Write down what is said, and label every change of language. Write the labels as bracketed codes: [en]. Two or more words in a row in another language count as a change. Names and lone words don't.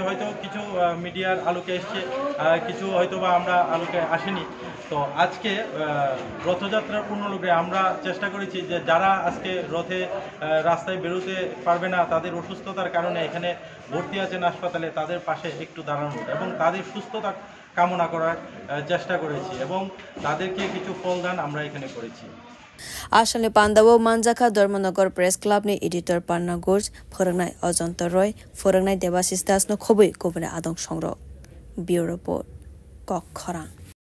[bn] হয়তো কিছু মিডিয়ার আলোকে এসেছে কিছু হয়তো বা আমরা আলোকে আসেনি তো আজকে রথযাত্রার পূর্ণরূপে আমরা চেষ্টা করেছি যে যারা আজকে রথে রাস্তায় বেরোতে পারবে না তাদের অসুস্থতার কারণে এখানে ভর্তি আছেন হাসপাতালে তাদের পাশে একটু দাঁড়ানো এবং তাদের সুস্থতা কামনা করার চেষ্টা করেছি এবং তাদেরকে কিছু ফলদান আমরা এখানে করেছি [trp] Ashalne Pandawo Manjaka Dharmanagar Press Club ni editor Panna Gorj Furangnai Ajanta Roy Furangnai Devasistas no Khobui Kobune Adong Songrok [en] Bureau Report [trp] Kok Khorang